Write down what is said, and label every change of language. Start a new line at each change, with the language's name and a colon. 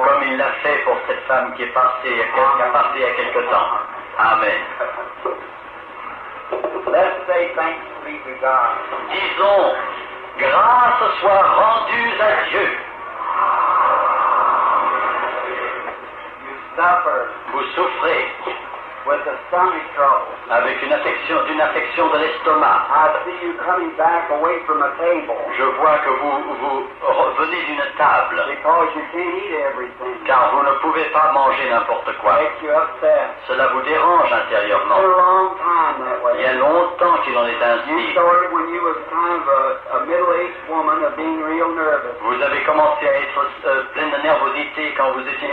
French: comme il l'a fait pour cette femme qui est passée il y a quelque temps. Amen.
English: Let's say thanks be to God.
French: Disons, grâce soit rendue à Dieu.
English: You suffer.
French: Vous souffrez,
English: with a stomach trouble.
French: avec d'une affection de l'estomac.
English: I see you coming back away from a table
French: Je vois que vous revenez d'une table,
English: because you can't eat everything.
French: car vous ne pouvez pas manger n'importe quoi.
English: Makes you upset.
French: Cela vous dérange
English: It's
French: intérieurement.
English: been a long time that
French: Il y a
English: way.
French: longtemps qu'il en est
English: You
French: ainsi.
English: started when you was kind of a middle-aged woman of being real nervous.
French: Vous avez commencé à être pleine de nervosité quand vous étiez